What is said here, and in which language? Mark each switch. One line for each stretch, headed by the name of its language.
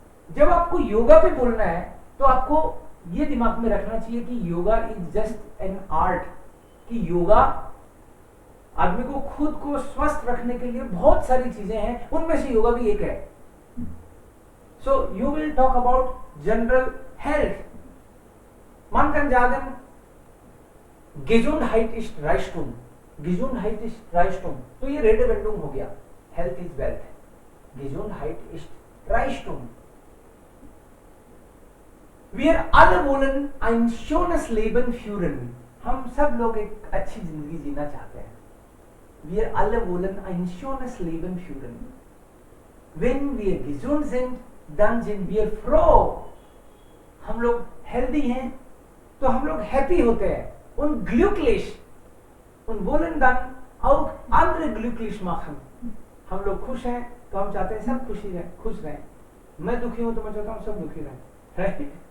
Hindi: जब आपको योगा पे बोलना है तो आपको ये दिमाग में रखना चाहिए कि
English: yoga is just an art,
Hindi: कि योगा आदमी को खुद को स्वस्थ रखने के लिए बहुत सारी चीजें हैं, उनमें से योगा भी एक है।
English: So you will talk about general health.
German: Man kann sagen, Gesundheit ist Reichtum, Gesundheit ist Reichtum,
Hindi: तो ये रेड विंडूम हो गया,
English: health is wealth,
German: Gesundheit ist Reichtum। Wir alle wollen ein schönes Leben führen,
Hindi: हम सब लोग एक अच्छी जिंदगी जीना चाहते हैं।
German: Wir alle wollen ein schönes Leben führen। Wenn wir gesund sind, dann sind wir froh।
Hindi: हम लोग हेल्दी हैं तो हम लोग हैप्पी होते हैं।
German: उन ग्लूकलिश, उन wollen dann auch andere glücklich machen।
Hindi: हम लोग खुश हैं तो हम चाहते हैं सब खुश रहें। मैं दुखी हूं तो मैं चाहता हूं सब दुखी रहें, राइट?